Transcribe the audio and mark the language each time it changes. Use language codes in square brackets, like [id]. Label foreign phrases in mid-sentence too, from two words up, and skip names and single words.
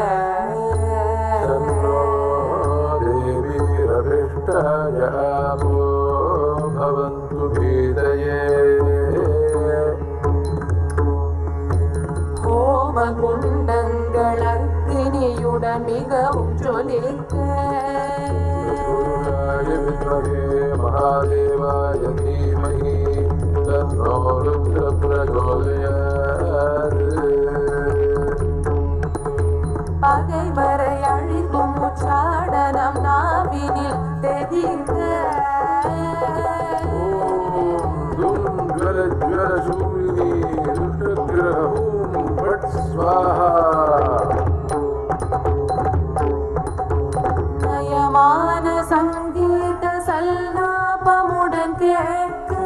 [sa] देवीरभिष्टय आपो भवन्तु पीतये [ta] ஹோம குண்டங்கள் அக்னியுடன் மிகவும் ஜொலிக்க [sa] महादेवाय धीमहि तन्नो रुद्र प्रचोदयात् [ta] பகைவரை அழிக்கும் உச்சாடனம் நாவினில் தெரிக்க [sa] ज्वलशूलिनी दुष्टग्रहूं फट् स्वाहा [ta] நயமான சங்கீத சல்லாபமுடன் கேட்க